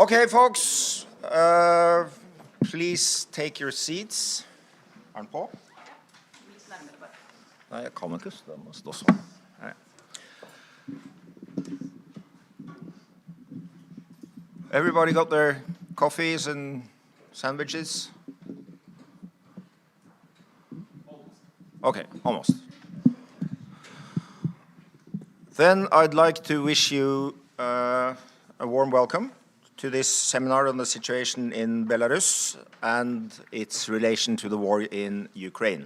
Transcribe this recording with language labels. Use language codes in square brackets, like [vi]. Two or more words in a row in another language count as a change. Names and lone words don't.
[en] Okay, folks, please take your seats. [no] Er den på? Nei, jeg kan ikke, så det må stå sånn. Nei. [en] Everybody got their coffees and sandwiches? Okay, almost. Then I'd like to wish you a warm welcome to this seminar on the situation in Belarus and its relation to the war in Ukraine.